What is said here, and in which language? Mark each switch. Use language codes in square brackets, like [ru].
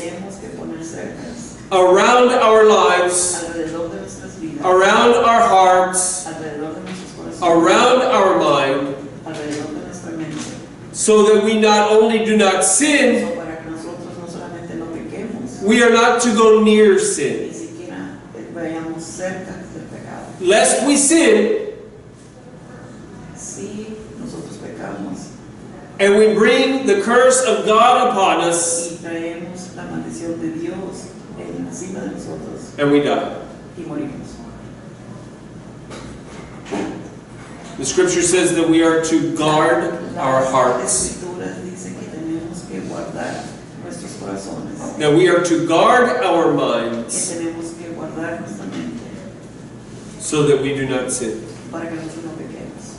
[es] tenemos que poner cercas [en] around our lives, [es] alrededor de nuestras vidas, [en] around our hearts, [es] alrededor de nuestros corazones, [en] around our mind, [es] alrededor de nuestra mente, [en] so that we not only do not sin, [es] para que nosotros no solamente no pequemos, [en] we are not to go near sin. [es] ni siquiera vayamos cerca del pecado. [en] Lest we sin, [es] Si nosotros pecamos [en] and we bring the curse of God upon us, [es] y traemos la maldición de Dios encima de nosotros [en] and we die. [es] y morimos. [en] The scripture says that we are to guard our [es] Las [en] hearts, [es] escrituras dicen que tenemos que guardar nuestros corazones, [en] that we are to guard our [es] que [en] minds, [es] tenemos que guardar nuestra mente [en] so that we do not sin. [es] para que nosotros no pequemos.